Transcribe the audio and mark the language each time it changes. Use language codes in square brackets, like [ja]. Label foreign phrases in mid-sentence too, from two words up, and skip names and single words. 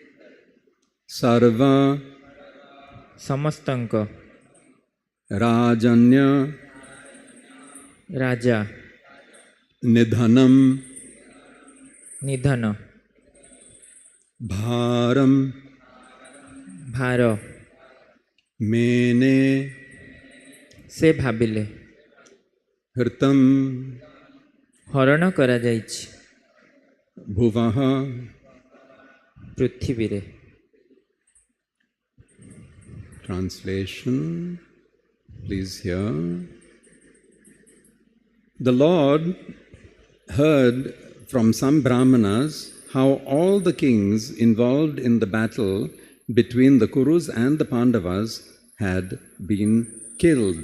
[sa] Sarva Samastanka Rajanya Raja Nidhanam Nidhana Bharam [or] ଭାର [sa] mene [or] ସେ ଭାବିଲେ [sa] hritam [or] ହରଣ କରାଯାଇଛି [sa] bhuvaha [or] ପୃଥିବୀରେ। [en] Translation, please hear. The Lord heard from some Brahmanas how all the kings involved in the battle between the Kurus and the Pandavas had been killed.